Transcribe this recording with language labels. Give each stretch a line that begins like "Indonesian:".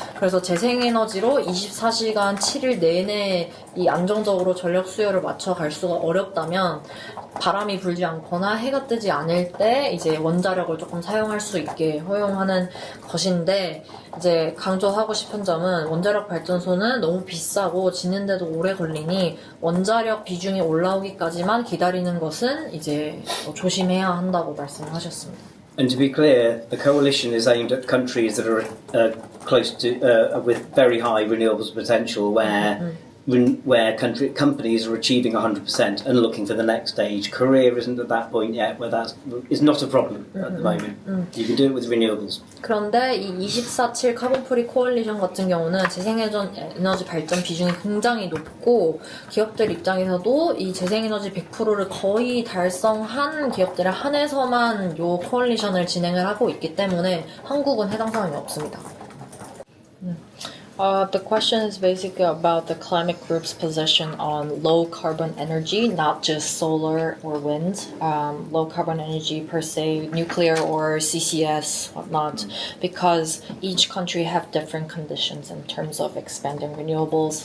Korean: 그래서 재생에너지로 24시간 7일 내내 이 안정적으로 전력 수요를 맞춰갈 수가 어렵다면 바람이 불지 않거나 해가 뜨지 않을 때 이제 원자력을 조금 사용할 수 있게 허용하는 것인데 이제 강조하고 싶은 점은 원자력 발전소는 너무 비싸고 짓는데도 오래 걸리니 원자력 비중이 올라오기까지만 기다리는 것은 이제 조심해야 한다고 말씀하셨습니다.
English: And to be clear, the coalition is aimed at countries that are close to with very high renewables potential, where where companies are achieving 100% and looking for the next stage. Korea isn't at that point yet where that is not a problem at the moment. You can do it with renewables.
Korean: 그런데 이 24/7 카본프리 코얼리션 같은 경우는 재생에너지 발전 비중이 굉장히 높고 기업들 입장에서도 이 재생에너지 100%를 거의 달성한 기업들에 한해서만 요 코얼리션을 진행을 하고 있기 때문에 한국은 해당 사항이 없습니다.
English: The question is basically about the climate group's position on low carbon energy, not just solar or wind, low carbon energy per se, nuclear or CCS, whatnot, because each country have different conditions in terms of expanding renewables.